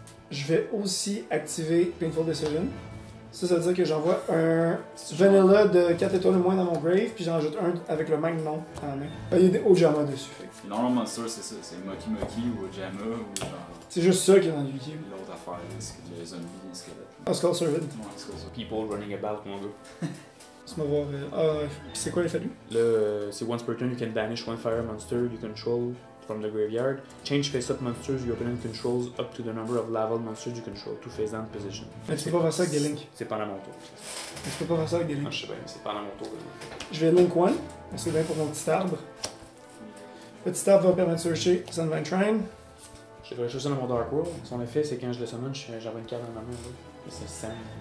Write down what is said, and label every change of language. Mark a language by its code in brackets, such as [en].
[fr] Je vais aussi activer Painful Decision. Ça veut dire que j'envoie un Vanilla de 4 étoiles ou moins dans mon grave, puis j'en rajoute un avec le même nom en main. Il y a des Ojama dessus. Fait. Le normal monster, c'est ça. C'est Moki Moki ou Ojama ou genre. C'est juste ça qui est dans Yu-Gi-Oh! L'autre affaire, c'est que les zombies, les squelettes. Oscar Servant. Ouais, c'est ça. [en] People running about, [fr] mon gars. Laisse-moi voir. C'est quoi l'effet de lui? Là, c'est [en] once per turn, you can banish one fire monster you control from the graveyard. Change face-up monsters your opponent controls up to the number of level monsters you control to face down position. [fr] Mais tu peux pas faire ça avec des links. C'est pas dans mon tour. Mais tu peux pas faire ça avec des Ah, links. je sais bien, mais c'est pas dans mon tour. Je vais link 1. C'est bien pour mon petit arbre. Le petit arbre va permettre de searcher Sunvine Shrine. Je vais chercher ça dans mon Dark World. Son effet, c'est quand je le summon, j'envoie une carte dans ma main. Et c'est Sand.